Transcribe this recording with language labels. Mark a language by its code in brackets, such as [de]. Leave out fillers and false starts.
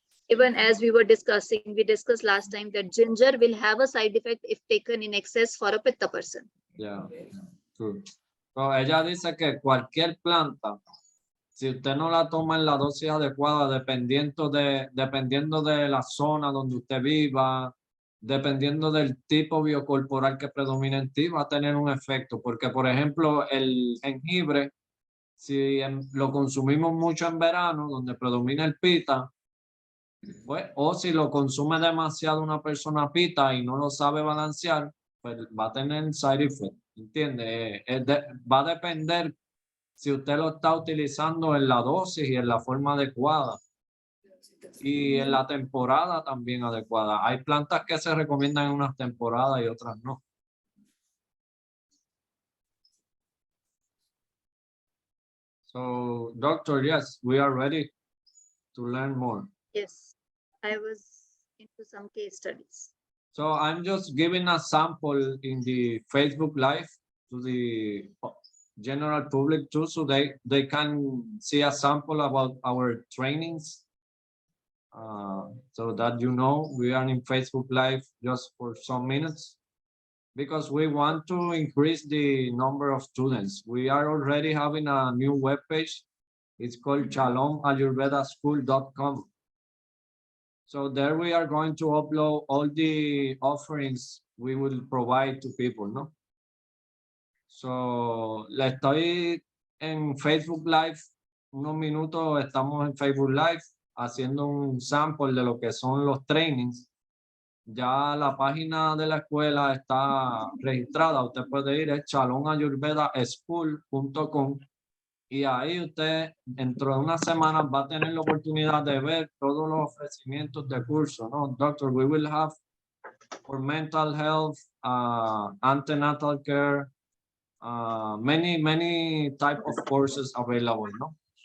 [en] Even as we discussed last time that ginger will have a side effect if taken in excess for a pitta person. Yeah. True. [es] So ella dice que cualquier planta, si usted no la toma en la dosis adecuada, dependiendo de la zona donde usted viva, dependiendo del tipo biocorporal que predomina en ti, va a tener un efecto. Porque, por ejemplo, el jengibre, si lo consumimos mucho en verano, donde predomina el pita, pues, o si lo consume demasiado una persona pita y no lo sabe balancear, pues va a tener side effect, ¿entiende? Va a depender si usted lo está utilizando en la dosis y en la forma adecuada. Y en la temporada también adecuada. Hay plantas que se recomiendan en unas temporadas y otras no. [en] So, doctor, yes, we are ready to learn more. Yes, I was into some case studies. So I'm just giving a sample in the Facebook Live to the general public too, so they can see a sample about our trainings. So that you know, we are in Facebook Live just for some minutes because we want to increase the number of students. We are already having a new webpage. It's called ShalomAyurvedaschool.com. So there we are going to upload all the offerings we will provide to people, ¿no? [es] So, le estoy en Facebook Live, unos minutos estamos en Facebook Live haciendo un sample de lo que son los trainings. Ya la página de la escuela está registrada, usted puede ir a shalomayurvedaschool.com y ahí usted dentro de unas semanas va a tener la oportunidad de ver todos los ofrecimientos de curso, ¿no? [en] Doctor, we will have for mental health, antenatal care, many type of courses available, no?